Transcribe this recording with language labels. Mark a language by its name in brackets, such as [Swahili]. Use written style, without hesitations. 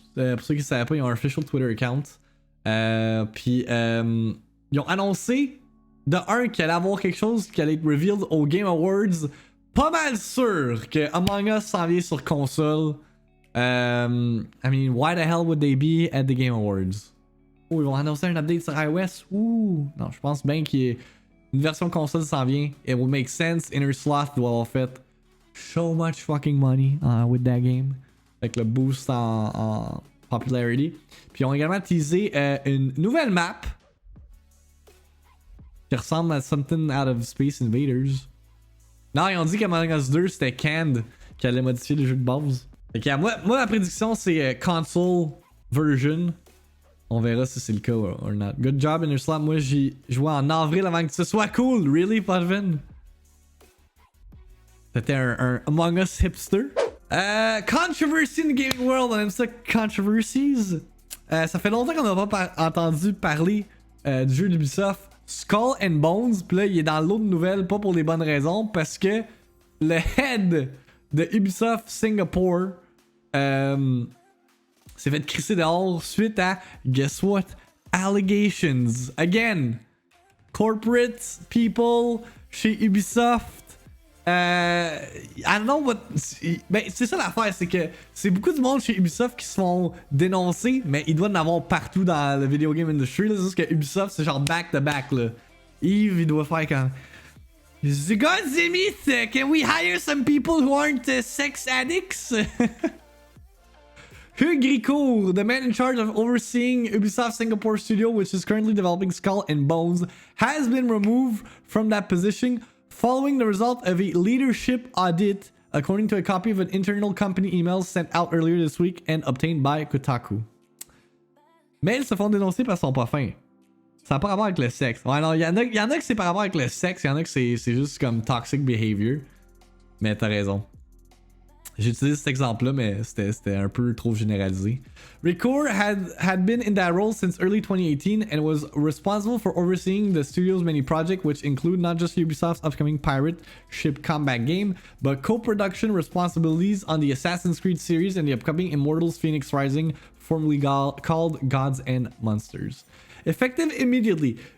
[French] Pour ceux qui ne savaient pas, ils ont un [English] official Twitter account. [French] Puis ils ont annoncé de un qu'il allait avoir quelque chose qui allait être revealed au Game Awards. Pas mal sûr que Among Us s'en vient sur console. [English] I mean, why the hell would they be at the Game Awards? [French] Oh, ils vont annoncer un update sur iOS? Ouh, non, je pense bien qu'il y ait une version console s'en vient. [English] It will make sense. Inner Sloth [French] doit avoir fait [English] so much fucking money with that game. [French] Avec le boost en popularity. Puis ils ont également teasé une nouvelle map qui ressemble à [English] something out of Space Invaders. [French] Non, ils ont dit qu'Among Us 2 c'était Canned qui allait modifier le jeu de base. Fait que, moi ma prédiction c'est console version. On verra si c'est le cas [English] or not. Good job Inner Slot. [French] Moi j'ai joué en avril avant que ce soit cool. [English] Really, [French] Podvin? C'était un Among Us hipster. [English] Controversy in the gaming world. [French] On aime ça, controversies. Ça fait longtemps qu'on n'a pas entendu parler du jeu d'Ubisoft Skull and Bones. Puis là, il est dans l'autre nouvelle, pas pour les bonnes raisons, parce que le head de Ubisoft Singapore s'est fait crisser dehors suite à, [English] guess what? Allegations. Again, corporate people chez Ubisoft. I don't know what. [French] Ben, c'est ça l'affaire, c'est que c'est beaucoup de monde chez Ubisoft qui se font dénoncer, mais il doit en avoir partout dans le [English] video game industry. [French] C'est juste que Ubisoft, c'est genre [English] back to back. [French] Là. Yves, il doit faire comme. [English] The gods it, can we hire some people who aren't sex addicts? Hugues Gricourt, the man in charge of overseeing Ubisoft Singapore studio, which is currently developing Skull and Bones, has been removed from that position following the result of a leadership audit, according to a copy of an internal company email sent out earlier this week and obtained by Kotaku. [French] Mais ils se font dénoncer parce qu'ils sont pas fins. Ça n'a pas rapport avec le sexe. Ouais, non, il y en a que c'est par rapport avec le sexe, il y en a que c'est juste comme toxic behavior. Mais t'as raison. J'ai utilisé cet exemple-là, mais c'était un peu trop généralisé. [English] Ricoeur had been in that role since early 2018 and was responsible for overseeing the studio's many projects, which include not just Ubisoft's upcoming pirate ship combat game, but co-production responsibilities on the Assassin's Creed series and the upcoming Immortals Phoenix Rising, formerly called Gods and Monsters. Effective immediately,